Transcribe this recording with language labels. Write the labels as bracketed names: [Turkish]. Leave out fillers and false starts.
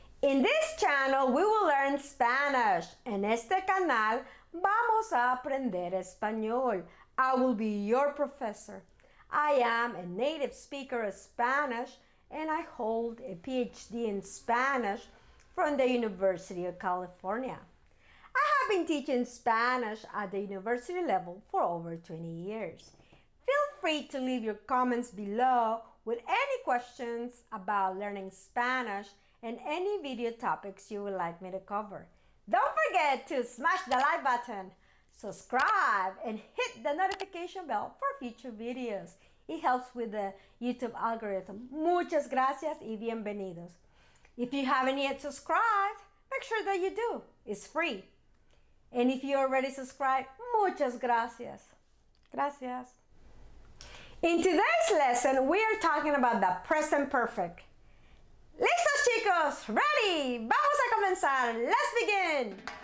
[English] In this channel we will learn Spanish. [Spanish] En este canal vamos a aprender español. [English] I will be your professor. I am a native speaker of Spanish and I hold a PhD in Spanish from the University of California. I have been teaching Spanish at the university level for over 20 years. Feel free to leave your comments below with any questions about learning Spanish and any video topics you would like me to cover. Don't forget to smash the like button, subscribe, and hit the notification bell for future videos. It helps with the YouTube algorithm. [Spanish] Muchas gracias y bienvenidos. [English] If you haven't yet subscribed, make sure that you do. It's free. And if you already subscribed, [Spanish] muchas gracias. Gracias. [English] In today's lesson, we are talking about the present perfect. [Spanish] ¿Listos, chicos? [English] Ready? [Spanish] Vamos a comenzar. [English] Let's begin.